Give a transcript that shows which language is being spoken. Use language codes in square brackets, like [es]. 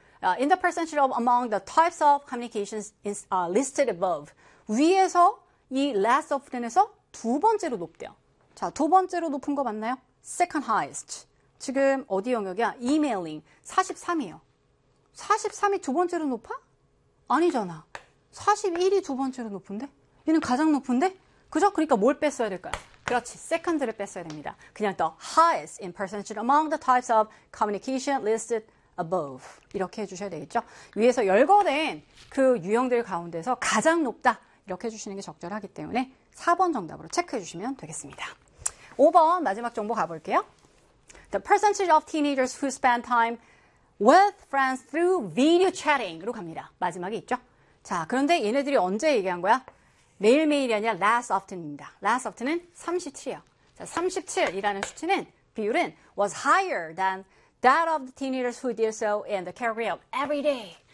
[en] In the percentage of among the types of communications listed above. [ko] 위에서 이 [en] last often [ko] 에서 두 번째로 높대요. 자, 두 번째로 높은 거 맞나요? [en] second highest. [ko] 지금 어디 영역이야? e-mailing. 43이에요. 43이 두 번째로 높아? 아니잖아. 41이 두 번째로 높은데? 얘는 가장 높은데? 그죠? 그러니까 뭘 뺐어야 될까요? 그렇지. Second를 뺐어야 됩니다. 그냥 [en] the highest in percentage among the types of communication listed above. [ko] 이렇게 해주셔야 되겠죠? 위에서 열거된 그 유형들 가운데서 가장 높다. 이렇게 해주시는 게 적절하기 때문에 4번 정답으로 체크해 주시면 되겠습니다. 5번 마지막 정보 가볼게요. [en] The percentage of teenagers who spend time with friends through video chatting으로 [ko] 갑니다. 마지막에 있죠? 자, 그런데 얘네들이 언제 얘기한 거야? 매일매일이 아니라 [en] last often [ko] 입니다. last often은 37이에요. 자, 37이라는 수치는 비율은 [en] was higher than that of the teenagers who did so in the category of everyday.